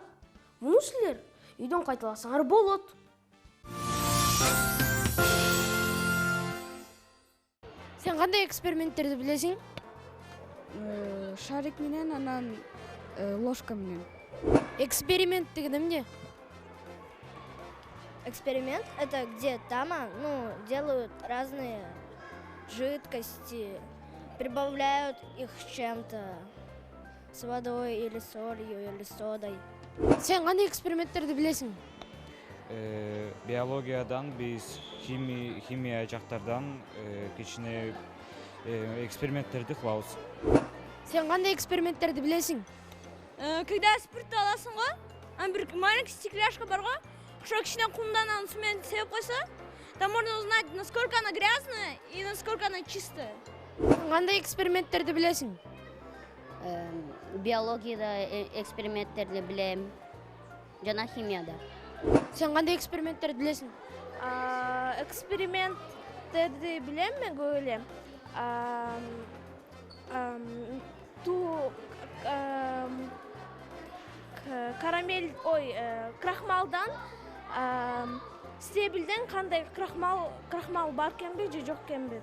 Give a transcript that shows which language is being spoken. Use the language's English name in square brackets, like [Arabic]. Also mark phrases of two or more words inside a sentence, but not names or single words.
[Kyrgyz] Муну силер үйдөн кайталасаңар болот. Сен кандай эксперименттерди билесиң? Шарик менен, анан ложка менен. Эксперимент деген эмне? [Russian] Эксперимент – это где там, делают разные жидкости, прибавляют их с чем-то, с водой или солью, или содой. [Kyrgyz] Сен кандай эксперименттерди билесиң? Биологиядан биз химия жактардан кичине эксперименттерди кылабыз. Сен кандай эксперименттерди билесиң? Когда спиртти аласың го, бир [Russian] маленький стекляшка [Kyrgyz] бар го, ошо кичине кумдан анын сумен себеп койсо, [Russian] там можно узнать, насколько она грязная и насколько она чистая. [Kyrgyz] Кандай эксперименттерди билесиң? Биологияда эксперименттерди билем, жана химияда. Сен кандай эксперименттерди билесиң? Эксперименттерди билем мен көп эле. Карамель, крахмалдан, стебилден кандай крахмал бар экенби же жок экенби?